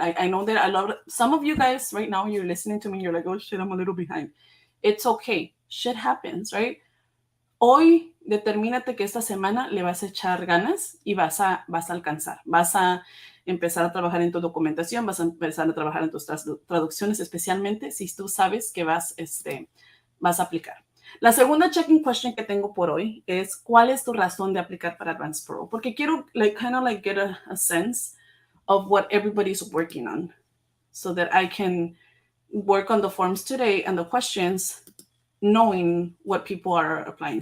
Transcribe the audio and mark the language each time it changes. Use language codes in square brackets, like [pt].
[en] I know that some of you guys right now, you're listening to me, you're like, oh shit, I'm a little behind. It's okay. Shit happens, right? [es] Hoy determínate que esta semana le vas a echar ganas y vas a alcanzar. empezar a trabajar en tu documentación, vas a empezar a trabajar en tus traducciones, especialmente si tú sabes que vas a aplicar. La segunda checking question que tengo por hoy es, ¿cuál es tu razón de aplicar para Advance Parole? Porque quiero [en] kind of get a sense of what everybody's working on so that I can work on the forms today and the questions knowing what people are applying.